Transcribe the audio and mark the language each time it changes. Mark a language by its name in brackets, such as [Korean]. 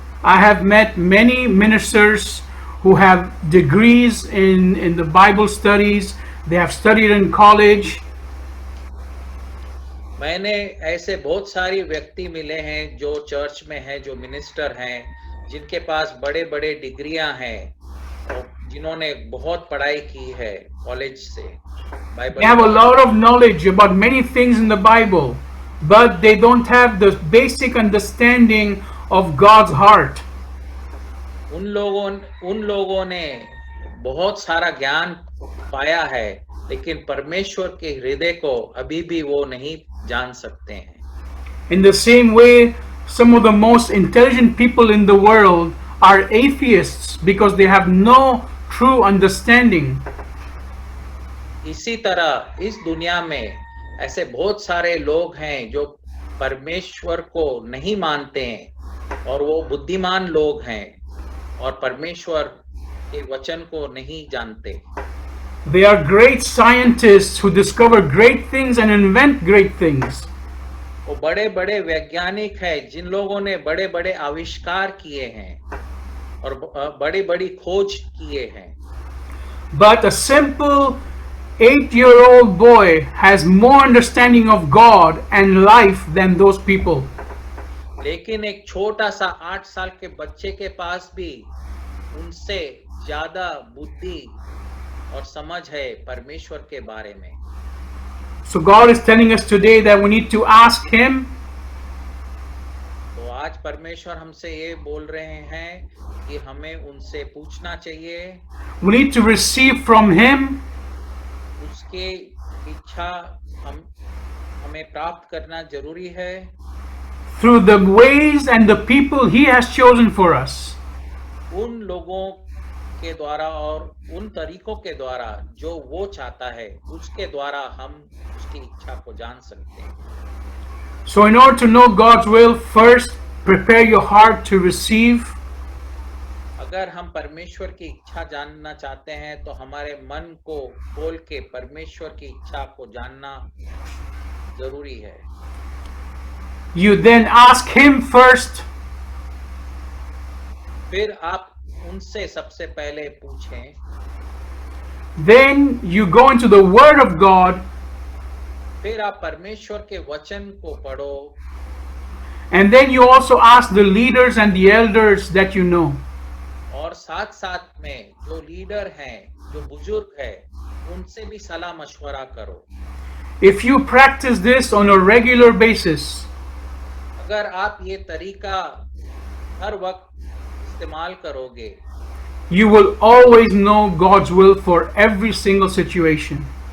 [English] I have met many ministers who have degrees in the Bible studies. They have studied in college. [Hindi] मैंने ऐसे बहुत सारी व्यक्ति मिले हैं जो चर्च में हैं, जो मिनिस्टर हैं, जिनके पास बड़े बड़े डिग्रियां हैं और जिन्होंने बहुत पढ़ाई की है कॉलेज से। [English] They have a lot of knowledge about many things in the Bible, but they don't have the basic understanding of God's heart. [Hindi] उन लोगों ने बहुत सारा ज्ञान पाया है, लेकिन परमेश्वर के हृदय को अभी भी वो नहीं जान सकते हैं. [English] In the same way, some of the most intelligent people in the world are atheists because they have no true understanding. [Hindi] इसी तरह इस दुनिया में ऐसे बहुत सारे लोग हैं जो परमेश्वर को नहीं मानते हैं और वो बुद्धिमान लोग हैं और परमेश्वर के वचन को नहीं जानते. [English] They are great scientists who discover great things and invent great things. [Hindi] वो बड़े-बड़े वैज्ञानिक हैं जिन लोगों ने बड़े-बड़े आविष्कार किए हैं और बड़ी-बड़ी खोज किए हैं. [English] But a simple 8-year-old boy has more understanding of God and life than those people. [Hindi] लेकिन एक छोटा सा 8 साल के बच्चे के पास भी उनसे ज्यादा बुद्धि और समझ है परमेश्वर के बारे में. [English] So God is telling us today that we need to ask Him. [Hindi] तो आज परमेश्वर हमसे ये बोल रहे हैं कि हमें उनसे पूछना चाहिए. [English] We need to receive from Him. [Hindi] उसके इच्छा हमें प्राप्त करना जरूरी है. [English] Through the ways and the people He has chosen for us. [Hindi] उन लोगों के द्वारा और उन तरीकों के द्वारा जो वो चाहता है, उसके द्वारा हम उसकी इच्छा को जान सकते हैं. [English] So in order to know God's will, first prepare your heart to receive. [Hindi] अगर हम परमेश्वर की इच्छा जानना चाहते हैं तो हमारे मन को खोल के परमेश्वर की इच्छा को जानना जरूरी है. [English] You then ask Him first. [Hindi] फिर आप उनसे सबसे पहले पूछें. [English] Then you go into the Word of God. [Hindi] फिर आप परमेश्वर के वचन को पढ़ो. [English] And then you also ask the leaders and the elders that you know. [Hindi] और साथ साथ में जो लीडर हैं, जो बुजुर्ग हैं, उनसे भी सलाह मशवरा करो. [English] If you practice this on a regular basis, [Hindi] अगर आप ये तरीका हर वक्त इस्तेमाल करोगे, [English] you will always know God's will for every single situation.